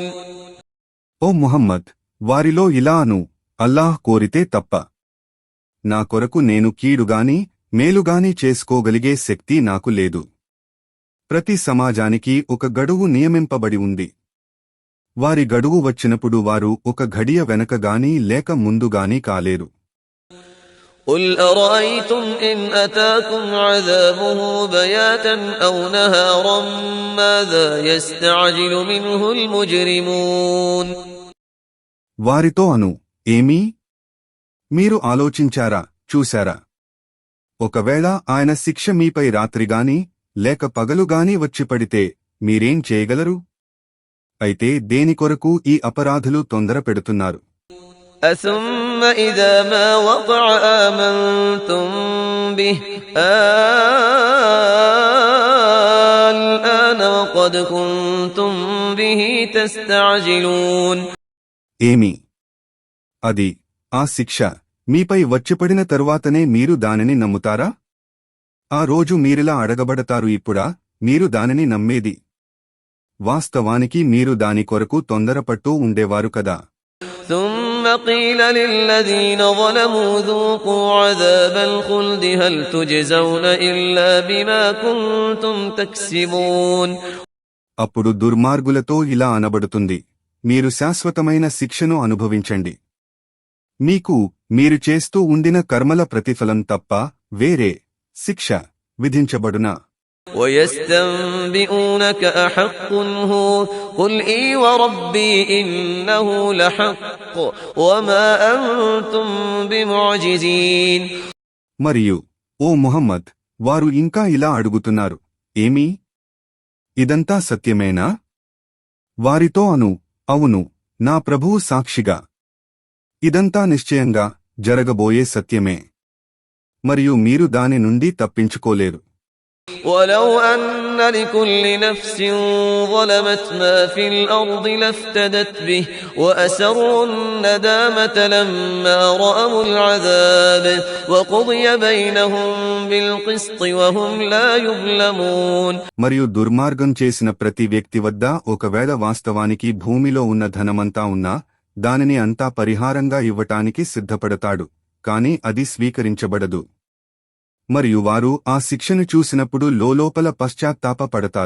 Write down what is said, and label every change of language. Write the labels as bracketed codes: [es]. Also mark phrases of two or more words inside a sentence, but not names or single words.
[te] ఓ ముహమ్మద్, వారిలో ఇలాను, అల్లాహ్ కోరితే తప్ప నా కొరకు నేను కీడుగాని మేలుగాని చేసుకోగలిగే శక్తి నాకు లేదు. ప్రతి సమాజానికి ఒక గడువు నియమింపబడి ఉంది. వారి గడువు వచ్చినప్పుడు వారు ఒక ఘడియ వెనకగాని లేక ముందుగాని కాలేరు. [ar] قل أرأيتم إن أتاكم عذابه بياتا أو نهارا ماذا يستعجل منه المجرمون. [te] వారితో అను, ఏమీ? మీరు ఆలోచించారా, చూశారా? ఒకవేళ ఆయన శిక్ష మీపై రాత్రిగాని లేక పగలుగాని వచ్చిపడితే మీరేం చేయగలరు? అయితే దేని కొరకు ఈ అపరాధులు తొందర పెడుతున్నారు? [ar] أثم إذا ما وقع آمنتم به الآن وقد كنتم به تستعجلون. [te] ఏమి? అది, ఆ శిక్ష మీపై వచ్చిపడిన తరువాతనే మీరు దానిని నమ్ముతారా? ఆ రోజు మీరిలా అడగబడతారు, ఇప్పుడా మీరు దానిని నమ్మేది? వాస్తవానికి మీరు దాని కొరకు తొందరపట్టు ఉండేవారు కదా. [ar] ثم قيل للذين ظلموا ذوقوا عذاب الخلد هل تجزون إلا بما كنتم تكسبون. [te] అప్పుడు దుర్మార్గులతో ఇలా అనబడుతుంది, మీరు శాశ్వతమైన శిక్షను అనుభవించండి. మీరు చేస్తూ ఉండిన కర్మల ప్రతిఫలం తప్ప వేరే శిక్ష విధించబడునా? [ar] ويستنبئونك أحق هو قل إي وربي إنه لحق وما أنتم بمعجزين. [te] మరియు ఓ ముహమ్మద్, వారు ఇంకా ఇలా అడుగుతున్నారు, ఏమీ? ఇదంతా సత్యమేనా? వారితో అను, అవును, నా ప్రభువు సాక్షిగా, ఇదంతా నిశ్చయంగా జరగబోయే సత్యమే. మరియు మీరు దాని నుండి తప్పించుకోలేరు. [ar] ولو أن لكل نفس ظلمت ما في الأرض لافتدت به وأسروا الندامة لما رأوا العذاب وقضي بينهم بالقسط وهم لا يظلمون. [te] మరియు దుర్మార్గం చేసిన ప్రతి వ్యక్తి వద్ద ఒకవేళ వాస్తవానికి భూమిలో ఉన్న ధనమంతా ఉన్నా దానిని అంతా పరిహారంగా ఇవ్వటానికి సిద్ధపడతాడు, కాని అది స్వీకరించబడదు. మరియు వారు ఆ శిక్షను చూసినప్పుడు లోలోపల పశ్చాత్తాప పడతారు.